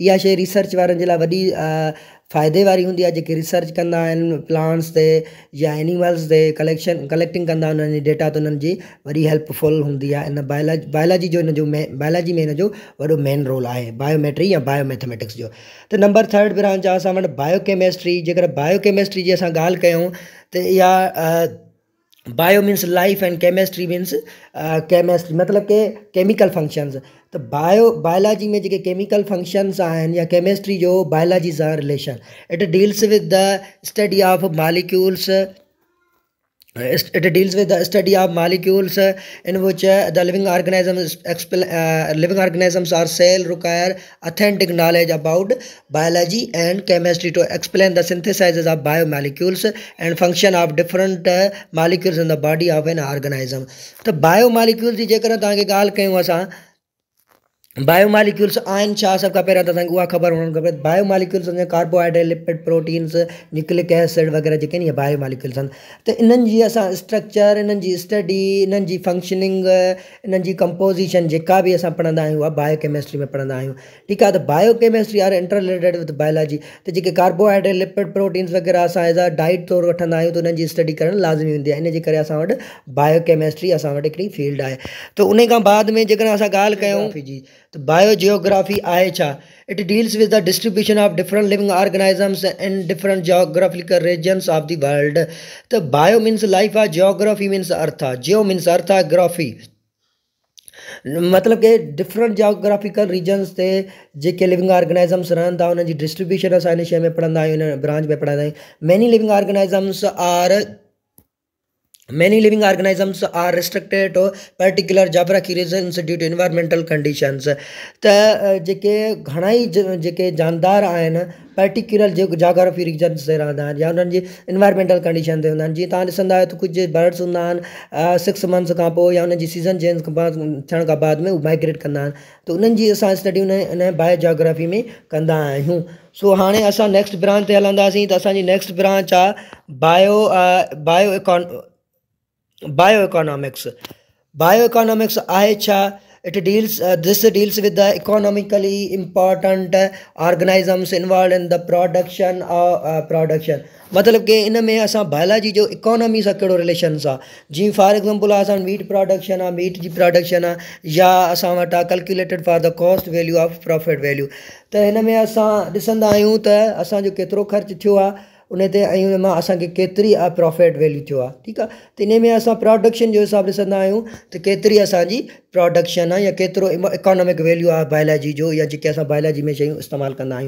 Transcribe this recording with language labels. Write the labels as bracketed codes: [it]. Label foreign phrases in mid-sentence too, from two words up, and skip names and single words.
[sd] इहा शइ रिसर्च वारनि जे लाइ वॾी फ़ाइदे वारी हूंदी आहे, जेके रिसर्च कंदा आहिनि प्लांट्स ते या एनिमल्स ते कलेक्टिंग कंदा आहिनि उन्हनि जी डेटा, त उन्हनि जी वरी हेल्पफुल हूंदी आहे। इन बायोलॉजी जो बायोलॉजी में हिन जो वॾो [en] main role [sd] आहे बायोमेट्री या बायोमैथमेटिक्स जो। त [en] number third branch [sd] आहे असां वटि बायोकेमिस्ट्री। जेकर बायोकेमिस्ट्री जी असां ॻाल्हि कयूं त इहा [en] bio means life and chemistry means chemistry, [sd] मतिलब के [en] chemical functions. [sd] त बायोलॉजी में जेके [en] chemical functions [sd] आहिनि या केमिस्ट्री जो बायोलॉजी सां रिलेशन, [en] It deals with the study of molecules. It deals with the study of molecules in which the living organisms or cell require authentic knowledge about biology and chemistry to explain the synthesis of biomolecules and function of different molecules in the body of an organism। [sd] तो बायोमोलिक्यूल जी जेकर तव्हांखे ॻाल्हि कयूं असां बायोमालिक्यूल्स आहिनि छा, सभ खां पहिरियों त असांखे उहा ख़बर हुअणु खपे। बायोमालिक्यूल्स कार्बोहाइड्रेट, लिपिड, प्रोटीन्स, [en] nucleic acid [sd] वग़ैरह जेके आहिनि इहे बायोमालिक्यूल्स आहिनि। त इन्हनि जी असां स्ट्रक्चर, इन्हनि जी स्टडी, इन्हनि जी फंक्शनिंग, इन्हनि जी कंपोज़िशन जेका बि असां पढ़ंदा आहियूं उहा बायोकेमिस्ट्री में पढ़ंदा आहियूं। ठीकु आहे, त [en] biochemistry are inter related with biology. [sd] त जेके कार्बोहाइड्रेट, लिपिड, प्रोटीन्स वग़ैरह असां [en] as a diet [sd] तौरु वठंदा आहियूं त उन्हनि जी स्टडी करणु लाज़मी हूंदी आहे। इन जे करे असां वटि बायोकेमिस्ट्री असां वटि हिकिड़ी फील्ड आहे। त उन खां बाद में जेकॾहिं असां ॻाल्हि कयूं जी, त बायोजियोग्राफी आहे छा? [en] It deals with the distribution of different living organisms in different geographical regions of the world. [sd] त [en] bio means life [sd] आहे, [en] geography means earth [sd] आहे, [en] geo means earth [sd] आहे, ग्राफी मतलब कि [en] different geographical regions [sd] ते जेके [en] living organisms [sd] रहनि था उन्हनि जी डिस्ट्रीब्यूशन असां हिन शइ में पढ़ंदा आहियूं, हिन ब्रांच में पढ़ंदा आहियूं। [en] many living organisms are Many living organisms are restricted to particular geographic regions due to environmental conditions। [sd] त जेके घणाई जेके जानदार आहिनि [en] particular geography regions [sd] ते रहंदा आहिनि या उन्हनि जी [en] environmental condition [sd] ते हूंदा आहिनि। जीअं तव्हां ॾिसंदा आहियो त कुझु बर्ड्स हूंदा आहिनि 6 मंथ्स खां पोइ या उन्हनि जी [en] season change [sd] थियण खां बाद में उहे माइग्रेट कंदा आहिनि, त उन्हनि जी असां स्टडी उन बायोजियोग्राफी में कंदा आहियूं। सो हाणे असां [en] next branch [sd] ते हलंदासीं। त असांजी [en] next branch [sd] आहे बायोइकोनॉमिक्स। बायोइकोनॉमिक्स आहे छा? [en] This deals with the economically important organisms involved in the production production। [sd] मतलब कि इन में असां बायोलॉजी जो इकोनॉमी सां कहिड़ो रिलेशन्स आहे। जीअं [en] for example [sd] आहे असां [en] meat production [sd] आहे, मीट जी प्रोडक्शन आहे, या असां वटि आहे [en] calculated for the cost value of profit value. [sd] त हिन में असां ॾिसंदा आहियूं त असांजो केतिरो ख़र्चु थियो आहे उन ते, ऐं उन मां असांखे केतिरी [en] profit value [sd] थियो आहे। ठीकु आहे, त इन में असां प्रोडक्शन जो हिसाबु ॾिसंदा आहियूं त केतिरी असांजी प्रोडक्शन आहे या केतिरो [en] economic value [sd] आहे बायोलॉजी जो, या जेके असां बायोलॉजी में शयूं इस्तेमालु कंदा आहियूं।